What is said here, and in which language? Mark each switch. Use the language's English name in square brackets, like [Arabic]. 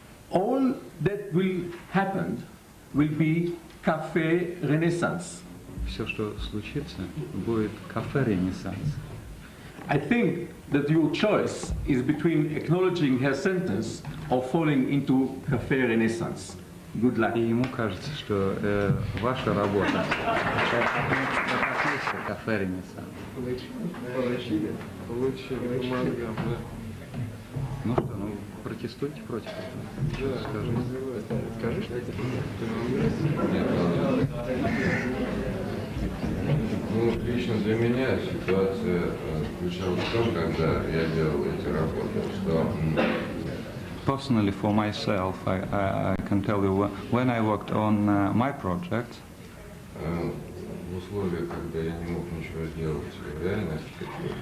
[English] All that will happen will be café renaissance. [Russian] Все, что случится, будет кафе ренессанс. [English] I think that your choice is between acknowledging her sentence or falling into her fair renaissance. Good luck. [Russian] И ему кажется, что ваша работа это кафе Ренессанс. Получили по мозгам, да. Ну что, ну протестуйте против этого. Что скажите? Ну, лично для меня ситуация заключалась в том, когда я делал эти работы, что [English] Personally, for myself, I can tell you when I worked on my project. [Russian] В условиях, когда я не мог ничего сделать в реальной архитектуре.